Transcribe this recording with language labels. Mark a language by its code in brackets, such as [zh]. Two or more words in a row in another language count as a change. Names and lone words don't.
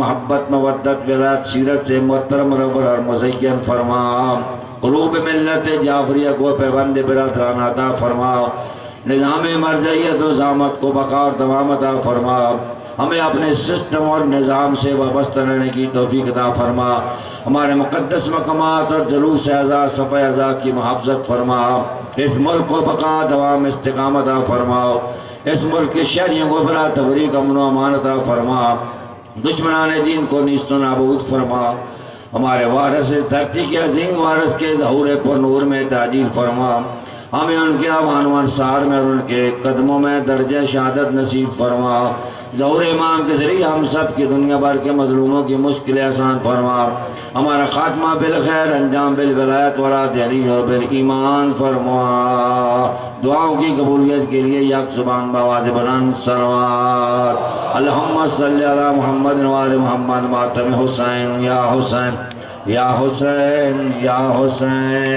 [ur] محبت مودت ولایت سیرت سے معطر منور اور مزین فرما، قلوب ملت جعفریہ کو پیوند برادرانہ عطا فرما، نظام مرجعیت و زامت کو بقا اور دوام عطا فرما، ہمیں اپنے سسٹم اور نظام سے وابستہ رہنے کی توفیق عطا فرما، ہمارے مقدس مقامات اور جلوس اعضاء صفحہ اعضاء کی محافظت فرما، اس ملک کو بقا دوام استقامت عطا فرما، اس ملک کے شہریوں کو بلا تفریق امن و امان عطا فرما، دشمنان دین کو نیست و نابود فرما، ہمارے وارث دھرتی کے عظیم وارث کے ظہور پر نور میں تعجیل فرما، ہمیں ان کے امان و انصار میں اور ان کے قدموں میں درجہ شہادت نصیب فرما، ظہور امام کے ذریعے ہم سب کی دنیا بھر کے مظلوموں کی مشکلیں آسان فرما، ہمارا خاتمہ بالخیر انجام بالولایت ولا دہری و بالایمان فرما، دعاؤں کی قبولیت کے لیے یک زبان بآواز بلند صلوات [ar] اللہم صلی علی محمد وآل محمد [ur] ماتم حسین یا حسین یا حسین یا حسین۔